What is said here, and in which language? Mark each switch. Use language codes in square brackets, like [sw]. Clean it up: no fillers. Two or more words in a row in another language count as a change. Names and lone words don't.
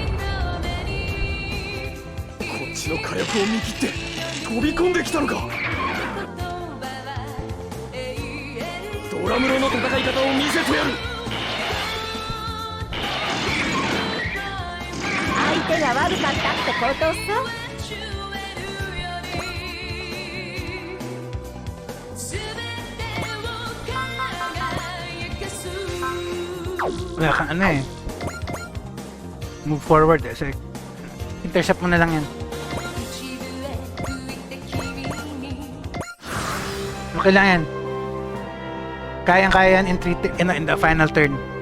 [ja] こっちの火力を見切って飛び込んできたのか。ドラムロの戦い方を見せてやる。相手が悪かったってことさ。 [tl] Wala kang ano eh. [en] Move forward eh. [tl] So, intercept mo na lang yan. Okay lang yan. Kayang-kaya yan [en] in the final turn.